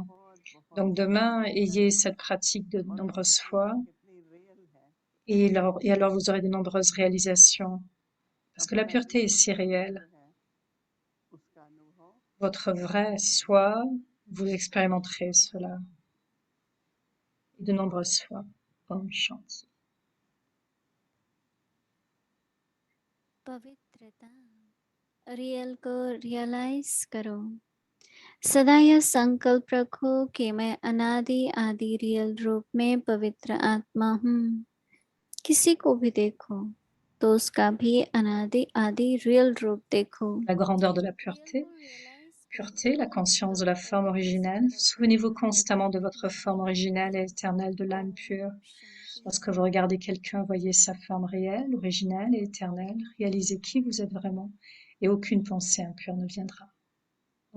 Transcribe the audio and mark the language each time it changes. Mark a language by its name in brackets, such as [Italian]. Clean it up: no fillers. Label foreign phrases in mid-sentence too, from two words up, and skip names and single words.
[French] Donc, demain, ayez cette pratique de nombreuses fois, et alors vous aurez de nombreuses réalisations. Parce que la pureté est si réelle. Votre vrai soi, vous expérimenterez cela de nombreuses fois. [Hindi] ओम शान्ति. पवित्रता रियल को रियलाइज करो। सदा यह संकल्प रखो कि मैं अनादि आदि रियल रूप में पवित्र आत्मा हूँ। किसी को भी देखो तो उसका भी अनादि आदि रियल रूप देखो। [French] La grandeur de la pureté, la conscience de la forme originelle. Souvenez-vous constamment de votre forme originelle et éternelle de l'âme pure. Lorsque vous regardez quelqu'un, voyez sa forme réelle, originelle et éternelle. Réalisez qui vous êtes vraiment et aucune pensée impure ne viendra.